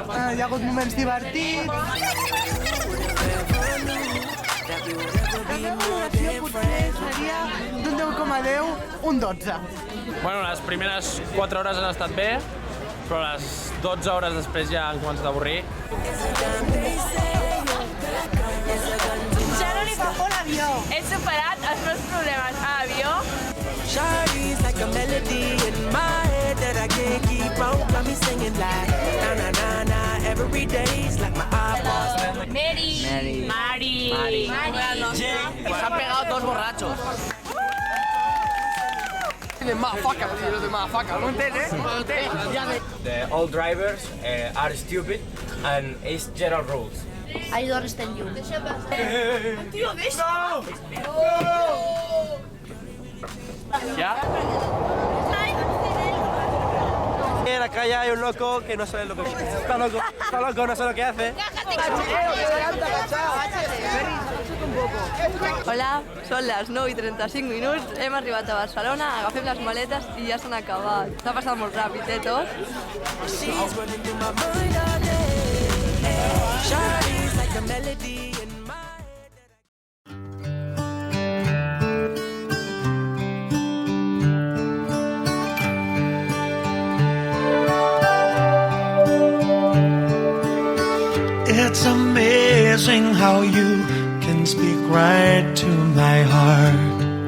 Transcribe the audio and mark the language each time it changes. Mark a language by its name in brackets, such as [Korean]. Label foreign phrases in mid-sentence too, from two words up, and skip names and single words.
[Catalan] Hi ha hagut moments divertits. La meva valoració potser seria d'un 10,10, un 12. Bueno, les primeres 4 hores han estat bé, però les 12 hores després ja han començat a avorrir. Ja no li fa por l'avió. He superat els meus problemes a l'avió. [English] Shawty's like a melody in my head that I can't keep on. Got me singing like na na na na every day's like my iPod. [Spanish] Mari. Se han pegado dos borrachos. De motherfucker, tío, de motherfucker. ¿Lo entiendes? [English] The old drivers are stupid and it's general rules. I don't understand you. [Catalan] Tío, deixa! Ja? [Spanish] En la calle hay un loco que no sabe lo que hace. Está loco, no sabe lo que hace. [Catalan] Hola, són les 9:35 minuts, hem arribat a Barcelona, agafem les maletes i ja s'han acabat. S'ha passat molt ràpid, tot? [English] She's running through my mind all day. Shawty's like a melody in my It's amazing how you can speak right to my heart.